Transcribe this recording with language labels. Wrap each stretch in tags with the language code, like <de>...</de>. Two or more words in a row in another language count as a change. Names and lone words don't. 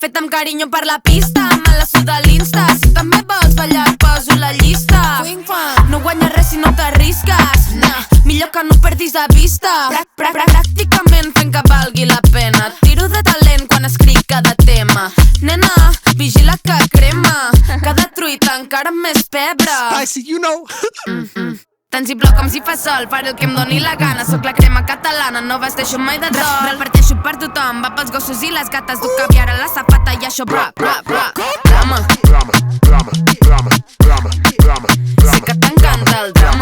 <ca>Fet amb carinyo per la pista, me la suda l'Insta. Si també vols ballar, poso la llista. No guanyes res si no t'arrisques. Millor que no perdis de vista. Pràcticament fent que valgui la pena. Tiro de talent quan escric cada tema. Nena, vigila que crema. Cada truita encara amb més pebre.</ca> <en>I see, you know.</en> <ca>Tant si plou com si fa sol, faré el que em doni la gana. Soc la crema catalana, no vesteixo mai de dol. Reparteixo per tothom, va pels gossos i les gates. Duc caviar a la safata i això bra, bra, bra. Drama, drama, drama, drama, drama, drama. sé que t'encanta el drama,</ca>